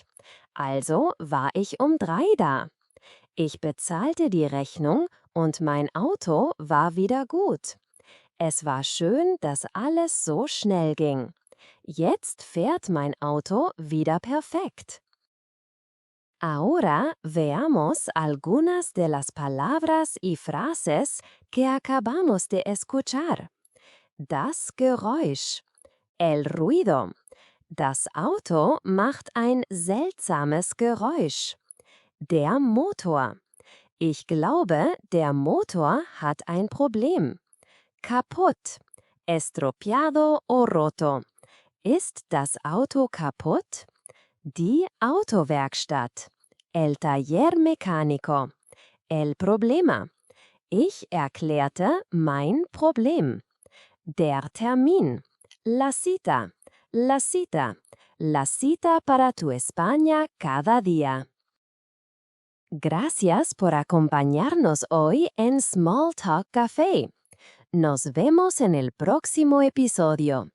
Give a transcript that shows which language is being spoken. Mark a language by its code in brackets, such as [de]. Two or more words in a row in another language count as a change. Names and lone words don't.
[de] Also war ich um 3 da. Ich bezahlte die Rechnung und mein Auto war wieder gut. Es war schön, dass alles so schnell ging. Jetzt fährt mein Auto wieder perfekt. [es] Ahora veamos algunas de las palabras y frases que acabamos de escuchar. [de] Das Geräusch. [es] El ruido. [de] Das Auto macht ein seltsames Geräusch. Der Motor. Ich glaube, der Motor hat ein Problem. [es] Kaputt. Estropeado o roto. [de] Ist das Auto kaputt? Die Autowerkstatt. [es] El taller mecánico. El problema. [de] Ich erklärte mein Problem. Der Termin. [es] La cita. La cita. La cita para tu España cada día. Gracias por acompañarnos hoy en Small Talk Café. Nos vemos en el próximo episodio.